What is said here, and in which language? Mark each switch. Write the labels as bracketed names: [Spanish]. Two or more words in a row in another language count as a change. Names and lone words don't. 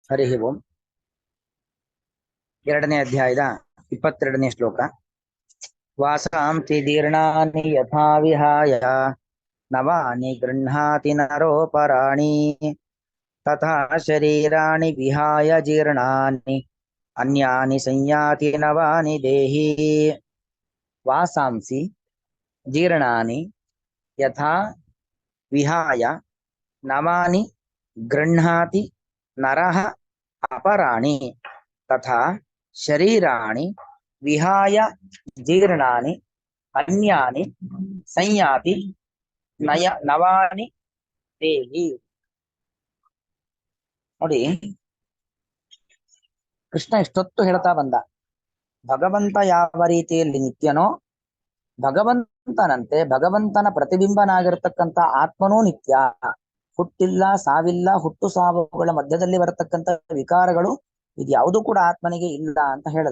[Sanskrit] ಹರಿ ಓಂ. [Kannada] 2ನೇ ಅಧ್ಯಾಯದ 22ನೇ ಶ್ಲೋಕ. [Sanskrit] ವಾಸಾಂಸಿ ದೀರ್ಣಾನಿ ಯಥಾ ವಿಹಾಯ ನವಾನಿ ಗೃಹ್ಣಾತಿ ನರೋಪರಾಣಿ ತಥಾ ಶರೀರಾಣಿ ವಿಹಾಯ ಜೀರ್ಣಾನಿ ಅನ್ಯಾನಿ ಸಂಯಾತಿ ನವಾನಿ ದೇಹಿ. ವಾಸಾಂಸಿ ಜೀರ್ಣಾನಿ ಯಥಾ ವಿಹಾಯ ನವಾನಿ ಗೃಹ್ಣಾತಿ ನರಃ ಅಪರಾಣಿ ತಥಾ ಶರೀರಾಣಿ ವಿಹಾಯ ಜೀರ್ಣಾನಿ ಅನ್ಯಾನಿ ಸಂಯಾತಿ ನವಾನಿ ದೇಹಿ. [Kannada] ನೋಡಿ, ಕೃಷ್ಣ ಇಷ್ಟೊತ್ತು ಹೇಳ್ತಾ ಬಂದ, ಭಗವಂತ ಯಾವ ರೀತಿಯಲ್ಲಿ ನಿತ್ಯನೋ ಭಗವಂತನಂತೆ ಭಗವಂತನ ಪ್ರತಿಬಿಂಬನಾಗಿರ್ತಕ್ಕಂಥ ಆತ್ಮನೂ ನಿತ್ಯ. ಹುಟ್ಟಿಲ್ಲ, ಸಾವಿಲ್ಲ, ಹುಟ್ಟು ಸಾವುಗಳ ಮಧ್ಯದಲ್ಲಿ ಬರತಕ್ಕಂಥ ವಿಕಾರಗಳು ಇದ್ಯಾವುದು ಕೂಡ ಆತ್ಮನಿಗೆ ಇಲ್ಲ ಅಂತ ಹೇಳ್ದ.